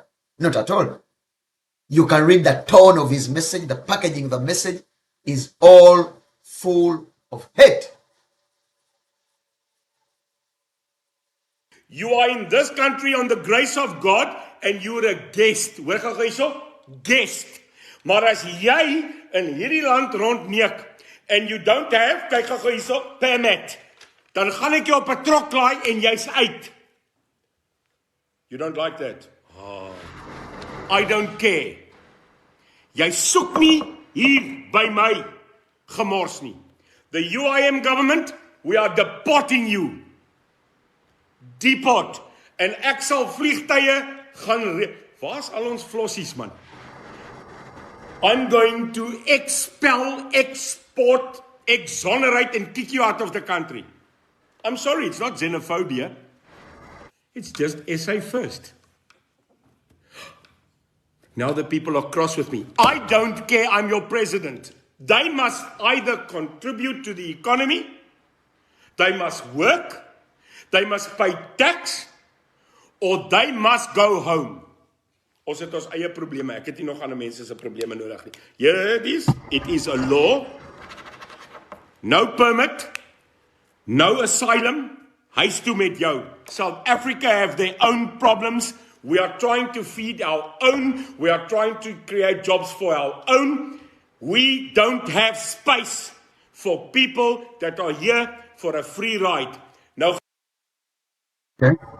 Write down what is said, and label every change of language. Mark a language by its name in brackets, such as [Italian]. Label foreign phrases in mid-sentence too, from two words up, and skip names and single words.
[English] Not at all. You can read the tone of his message, the packaging of the message is all full of hate. You are in this country on the grace of God and you're a guest. [Afrikaans] Hoor gou hierso? Guest. Maar as jy in hierdie land rondneek [English] and you don't have, [Afrikaans] kyk gou hierso, permit, dan gaan ek jou op 'n trok laai en jy's uit. [English] You don't like that? Oh. I don't care. [Afrikaans] Jy soek nie hier by my gemors nie. [English] The UIM government, we are deporting you. Deport. [Afrikaans] En ek sal vliegtye gaan... Waar's al ons flossies, man? [English] I'm going to expel, export, exonerate and kick you out of the country. I'm sorry, it's not xenophobia. It's just SA first. Now the people are cross with me. I don't care, I'm your president. They must either contribute to the economy, they must work, they must pay tax, or they must go home. [Afrikaans] Ons het ons eie probleme. Ek het nie nog ander mense se probleme nodig nie. [English] Here it is a law. No permit, no asylum. [Afrikaans] Huis toe met jou. [English] South Africa have their own problems. We are trying to feed our own. We are trying to create jobs for our own. We don't have space for people that are here for a free ride. Now, Okay.